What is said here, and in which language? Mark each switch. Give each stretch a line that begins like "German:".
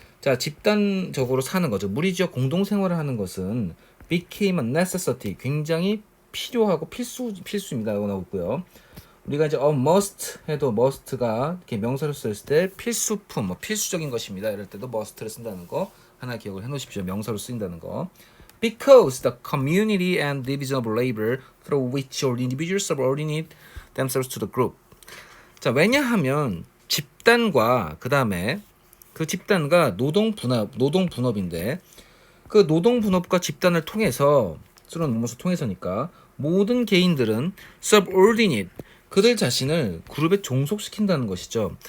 Korean: 자, 집단적으로 사는 거죠. 무리지역 공동 생활을 하는 것은
English: became a necessity.
Korean: 굉장히 필요하고 필수입니다. 라고 나오고요. 우리가 이제 must 해도 must가 이렇게 명사로 쓰였을 때 필수품, 필수적인 것입니다. 이럴 때도 must를 쓴다는 거 하나 기억을 해놓으십시오. 명사로 쓰인다는 거.
English: Because the community and division of labor through which all individuals subordinate themselves to the group.
Korean: 자, 왜냐하면 집단과 그 다음에 그 집단과 노동 분업인데 그 노동 분업과 집단을 통해서 쓰는 문서 통해서니까 모든 개인들은 subordinate 그들 자신을 그룹에 종속시킨다는 것이죠.